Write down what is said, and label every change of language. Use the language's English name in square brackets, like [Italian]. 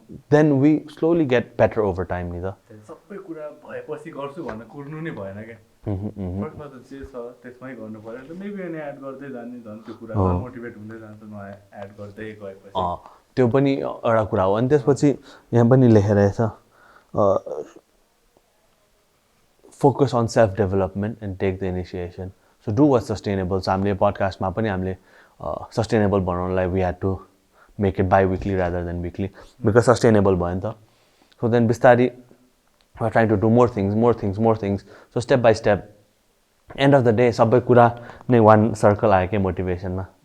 [English] then we slowly get better over time [Nepali] नि त। सबै कुरा भएपछि गर्छु भनेर कुर्नु नै भएन क्या। फर्स्टमा त जे छ त्यसमै गर्नु पर्यो मेबी अनि एड गर्दै जाने झन् त्यो कुरा मोटिभेट हुँदै जान्छ नयाँ एड गर्दै गएपछि त्यो पनि एउटा कुरा हो। अनि त्यसपछि यहाँ पनि लेखेर छ [English] focus on self-development and take the initiation. So do what's sustainable. So [Nepali] हामीले पडकास्टमा पनि हामीले sustainable बनाउनलाई [English] we had to make it bi-weekly rather than weekly because sustainable [Nepali] भयो नि त. [English] So then [Nepali] बिस्तारी [English] we're trying to do more things. So step by step, end of the day [Nepali] सबै कुरा नै [English] one circle [Nepali] आयो के मोटिभेसनमा.